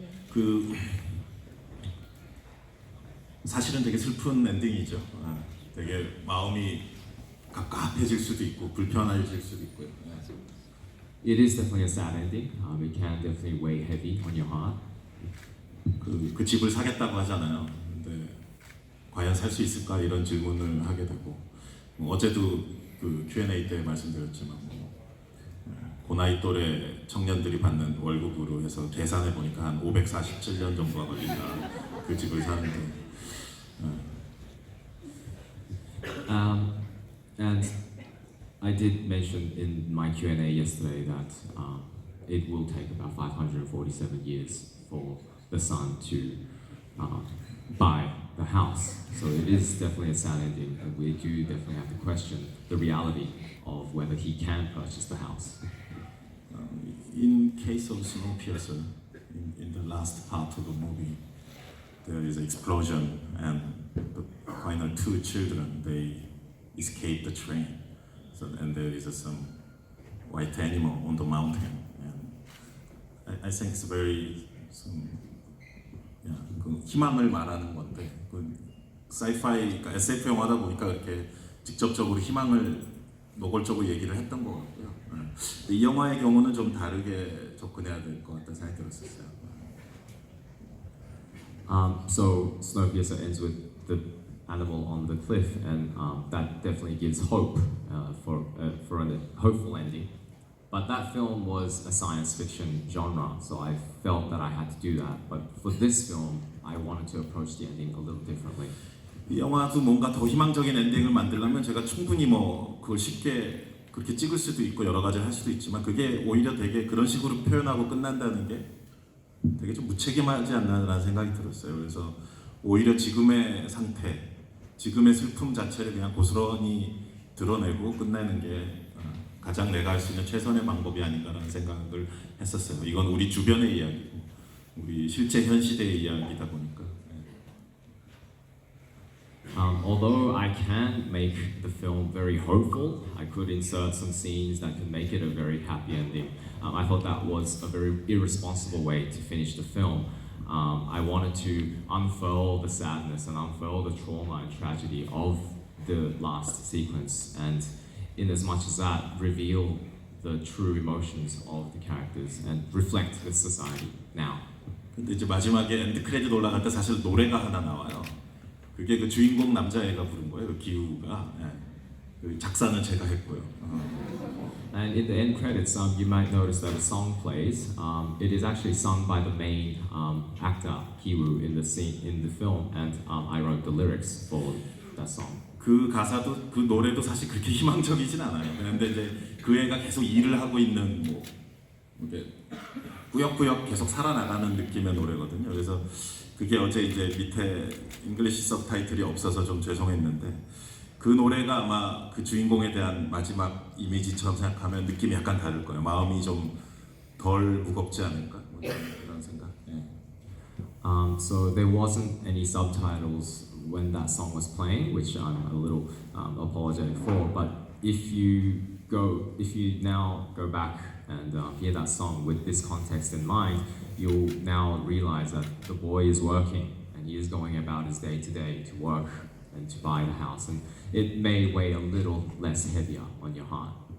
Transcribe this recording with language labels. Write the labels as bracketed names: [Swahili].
[Korean] 그 사실은 되게 슬픈 엔딩이죠. 되게 마음이 갑갑해질 수도 있고 불편해질 수도 있고요. [English] It is definitely a sad ending. It can definitely weigh heavy on your heart. [Korean] 그 집을 사겠다고 하잖아요. 근데 과연 살 수 있을까 이런 질문을 하게 되고 어제도 그 Q&A 때 말씀드렸지만 고나이 또래 청년들이 받는 월급으로 해서 계산해 보니까 한 547년 정도가 걸린다. 그 집을 사는데. [English] And I did mention in my Q&A yesterday that it will take about 547 years for the son to buy the house. So it is definitely a sad ending, and we do definitely have to question the reality of whether he can purchase the house. In case of Snowpiercer, in the last part of the movie, there is an explosion and the final two children, they escape the train. So, and there is some white animal on the mountain. And I think it's very [Korean] 그 희망을 말하는 건데 사이파이, 그러니까 SF 영화다 보니까 이렇게 직접적으로 희망을 노골적으로 얘기를 했던 것 같고요. 이 영화의 경우는 좀 다르게 접근해야 될 것 같다는 생각이 들었었어요. [English] So Snowpiercer ends with the animal on the cliff, and that definitely gives hope for a hopeful ending. But that film was a science fiction genre, so I felt that I had to do that. But for this film, I wanted to approach the ending a little differently. [Korean] 이 영화도 뭔가 더 희망적인 엔딩을 만들려면 제가 충분히 뭐 그걸 쉽게 그렇게 찍을 수도 있고 여러 가지를 할 수도 있지만 그게 오히려 되게 그런 식으로 표현하고 끝난다는 게 되게 좀 무책임하지 않나라는 생각이 들었어요. 그래서 오히려 지금의 상태, 지금의 슬픔 자체를 그냥 고스란히 드러내고 끝내는 게 가장 내가 할 수 있는 최선의 방법이 아닌가라는 생각을 했었어요. 이건 우리 주변의 이야기고 우리 실제 현 시대의 이야기다 보니까. [English] Although I can make the film very hopeful, I could insert some scenes that could make it a very happy ending. I thought that was a very irresponsible way to finish the film. I wanted to unfurl the sadness and unfurl the trauma and tragedy of the last sequence, and in as much as that, reveal the true emotions of the characters and reflect the society now. [Korean] 근데 이제 마지막에 엔드 크레딧 올라갈 때 사실 노래가 하나 나와요. 그게 그 주인공 남자애가 부른 거예요. 그 기우가. 그 작사는 제가 했고요. [English] And in the end credits, you might notice that a song plays. It is actually sung by the main actor Kiwoo in the scene in the film, and I wrote the lyrics for that song. [Korean] 그 가사도 그 노래도 사실 그렇게 희망적이진 않아요. 그런데 이제 그 애가 계속 일을 하고 있는 뭐 이렇게 꾸역꾸역 계속 살아나가는 느낌의 노래거든요. 그래서 그게 어제 이제 밑에 잉글리시 서브타이틀이 없어서 좀 죄송했는데 그 노래가 아마 그 주인공에 대한 마지막 이미지처럼 생각하면 느낌이 약간 다를 거예요. 마음이 좀 덜 무겁지 않을까? 뭐 이런 생각. [English] So there wasn't any subtitles when that song was playing, which I'm a little apologetic for. But if you now go back and hear that song with this context in mind, you'll now realize that the boy is working and he is going about his day to day to work and to buy the house, and it may weigh a little less heavier on your heart.